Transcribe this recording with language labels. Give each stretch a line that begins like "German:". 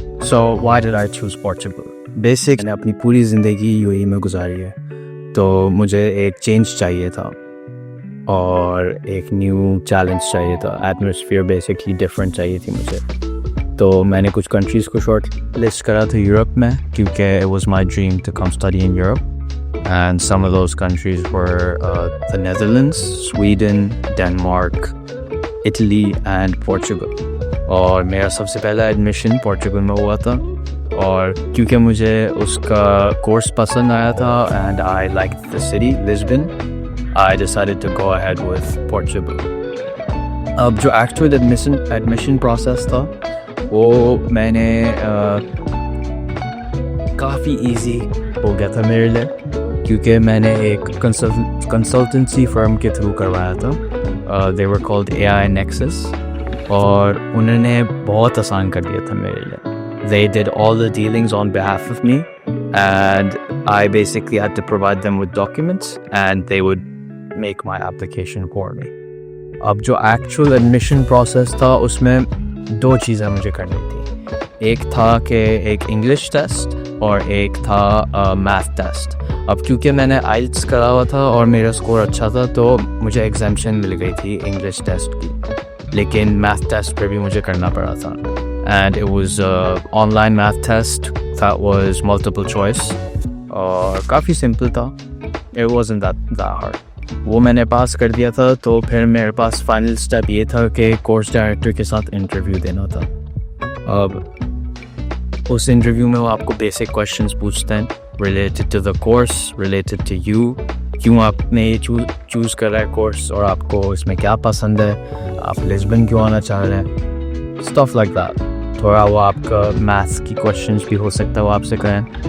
English: So why did I choose Portugal?
Urdu: Basic میں نے اپنی پوری زندگی یو اے میں گزاری ہے, تو مجھے ایک چینج چاہیے تھا اور ایک نیو چیلنج چاہیے تھا. ایٹماسفیئر بیسکلی ڈفرینٹ چاہیے تھی مجھے, تو میں نے کچھ کنٹریز کو شارٹ لسٹ کرا تھا یورپ میں, کیونکہ
English: It was my dream to come study in Europe, and some of those countries were the Netherlands, Sweden, Denmark, Italy and Portugal.
Urdu: اور میرا سب سے پہلا ایڈمیشن پورچوگل میں ہوا تھا, اور کیونکہ مجھے اس کا کورس پسند آیا تھا
English: And I like the city Lisbon, I decided to go ahead with Portugal.
Urdu: اب جو ایکچوئل ایڈمیشن پروسیس تھا وہ میں نے کافی ایزی ہو گیا تھا میرے لیے, کیونکہ میں نے ایک کنسلٹنسی فرم کے تھرو کروایا تھا.
English: they were called
Urdu: AI Nexus, اور انہوں نے بہت آسان کر دیا تھا میرے لیے.
English: They did all the dealings on behalf of me, and I basically had to provide them with documents and they would make my application for me.
Urdu: اب جو ایکچوئل ایڈمیشن پروسیس تھا اس میں دو چیزیں مجھے کرنی تھی. ایک تھا کہ ایک انگلش ٹیسٹ اور ایک تھا میتھ ٹیسٹ. اب کیونکہ میں نے آئلٹس کرا ہوا تھا اور میرا اسکور اچھا تھا تو مجھے ایگزامشن مل گئی تھی انگلش ٹیسٹ کی, لیکن میتھ ٹیسٹ پہ بھی مجھے کرنا پڑا تھا.
English: And it was an online math test that was multiple choice,
Urdu: اور کافی سمپل تھا.
English: It wasn't that hard.
Urdu: وہ میں نے پاس کر دیا تھا, تو پھر میرے پاس فائنل اسٹیپ یہ تھا کہ کورس ڈائریکٹر کے ساتھ انٹرویو دینا تھا. اب اس انٹرویو میں وہ آپ کو بیسک کویشچنس پوچھتے ہیں
English: related to the course, related to you,
Urdu: کیوں آپ نے یہ چوز کر رہا ہے کورس, اور آپ کو اس میں کیا پسند ہے, آپ لسبن کیوں آنا چاہ رہے ہیں,
English: Stuff like that.
Urdu: تھوڑا وہ آپ کا میتھس کی کویشچنس بھی ہو سکتا ہے وہ آپ سے کریں.